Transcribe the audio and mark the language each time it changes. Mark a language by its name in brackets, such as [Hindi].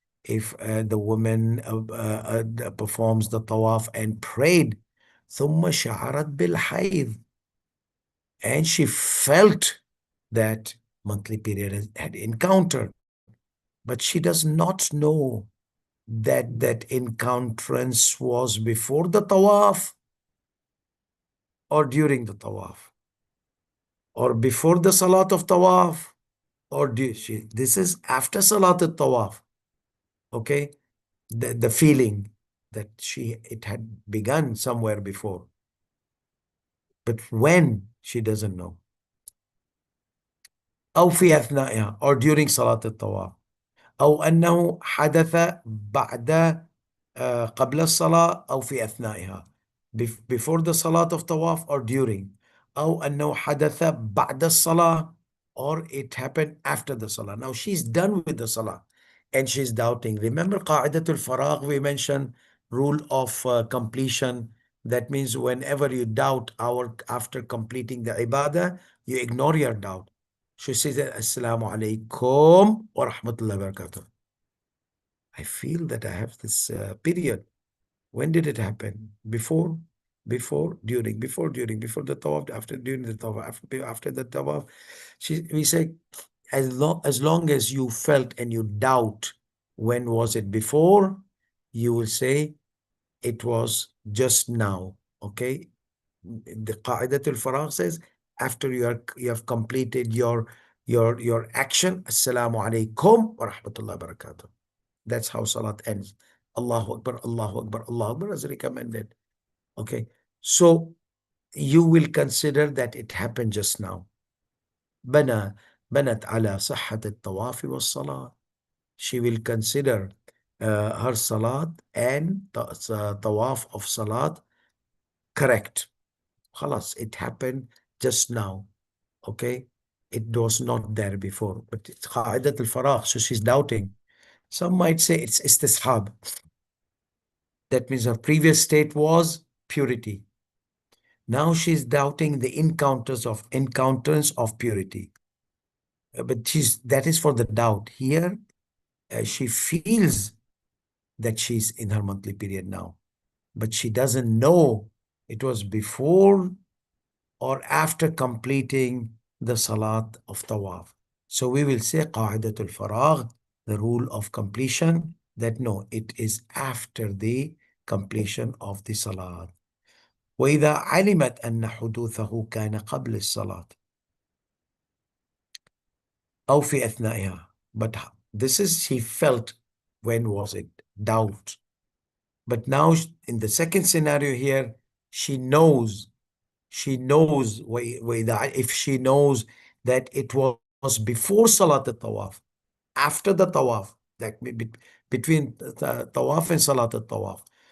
[English] If the woman performs the tawaf and prayed, [Arabic] ثم شعرت بالحيض, [English] and she felt that monthly period had encountered, but she does not know that encounterance was before the tawaf or during the tawaf or before the salat of tawaf or this is after salat of tawaf. Okay, the feeling that it had begun somewhere before, but when she doesn't know. [Arabic] أو في أثنائها, [English] or during [Arabic] صلاة الطواف, أو أنه حدث بعد قبل الصلاة أو في أثنائها, [English] before the صلاة of tawaf or during, [Arabic] أو أنه حدث بعد الصلاة, [English] or it happened after the salah. Now she's done with the salah and she's doubting. Remember قاعدة الفراغ, we mentioned rule of completion. That means whenever you doubt after completing the ibadah, you ignore your doubt. She says, Assalamu alaikum wa rahmatullahi wa barakatuh. I feel that I have this period. When did it happen? Before, during, before the tawaf, after, during the tawaf, after the tawaf. We say, as long as you felt and you doubt when was it before, you will say it was just now. Okay. The Qa'idat al-Faragh says after you have completed your action, Assalamu alaikum wa rahmatullahi wa barakatuh. That's how Salat ends. Allahu Akbar, Allahu Akbar, Allahu Akbar as recommended. Okay. So you will consider that it happened just now. [Arabic] بنى بنت على صحة الطواف والصلاة. [English] She will consider her salat and tawaf of salat correct. خلاص, it happened just now. Okay. It was not there before, but it's قاعدة الفراغ. So she's doubting. Some might say it's istishab. That means her previous state was purity. Now she's doubting the encounters of purity. But that is for the doubt. Here, she feels that she's in her monthly period now, but she doesn't know it was before or after completing the salat of tawaf. So we will say qa'idatul faragh, the rule of completion, that no, it is after the completion of the salat. [Arabic] وإذا علمت أن حدوثه كان قبل الصلاة أو في أثنائها. [English] But this is, she felt, when was it? Doubt. But now in the second scenario here, she knows if she knows that it was before Salat al-Tawaf, after the Tawaf, that between the Tawaf and Salat al-Tawaf.